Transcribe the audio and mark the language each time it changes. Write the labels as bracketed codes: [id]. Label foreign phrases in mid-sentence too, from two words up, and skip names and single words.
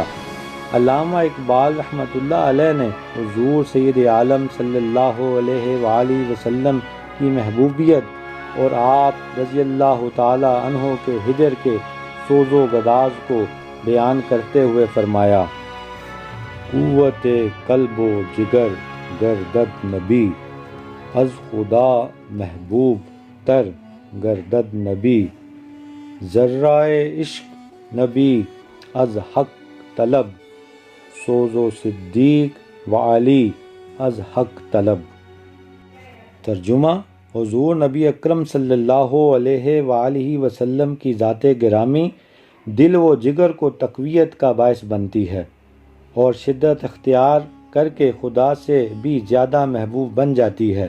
[ur] علامہ اقبال رحمۃ اللہ علیہ نے حضور سید عالم صلی اللہ علیہ وآلہ وسلم کی محبوبیت اور آپ رضی اللہ تعالی عنہ کے ہجر کے سوز و گداز کو بیان کرتے ہوئے فرمایا: [fa] قوت قلب و جگر گردد نبی، از خدا محبوب تر گردد نبی، ذرائے عشق نبی از حق طلب، سوز و صدیق و علی از حق طلب۔ [ur] ترجمہ: حضور نبی اکرم صلی اللہ علیہ وآلہ وسلم کی ذات گرامی دل و جگر کو تقویت کا باعث بنتی ہے اور شدت اختیار کر کے خدا سے بھی زیادہ محبوب بن جاتی ہے۔